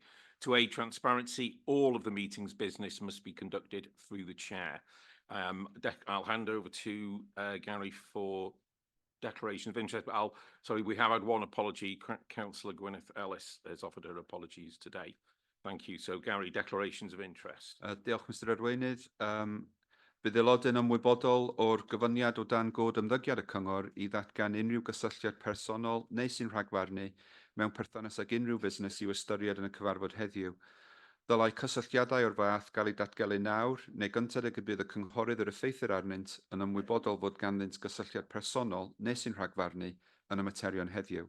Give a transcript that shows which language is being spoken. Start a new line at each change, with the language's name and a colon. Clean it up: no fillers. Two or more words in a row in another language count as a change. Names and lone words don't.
English: To aid transparency, all of the meeting's business must be conducted through the chair. I'll hand over to Gary for declaration of interest, but we have had one apology. Councillor Gwyneth Ellis has offered her apologies today. Thank you. So, Gary, declarations of interest.
Welsh: Diolch, Mr Arweinydd. Bydd aelodau'n ymwybodol o'r gyfyniad o dan god ymddygiad y cyngor I ddatgan unrhyw gysylltiad personol neu sy'n rhagfarnu mewn perthynas ag unrhyw busnes i'w ystyried yn y cyfarfod heddiw. Dylai cysylltiadau o'r fath gael eu datgelu nawr neu gyntad y bydd y cynghorydd yr effeithir arnynt yn ymwybodol fod ganddynt gysylltiad personol neu sy'n rhagfarnu yn y materion heddiw.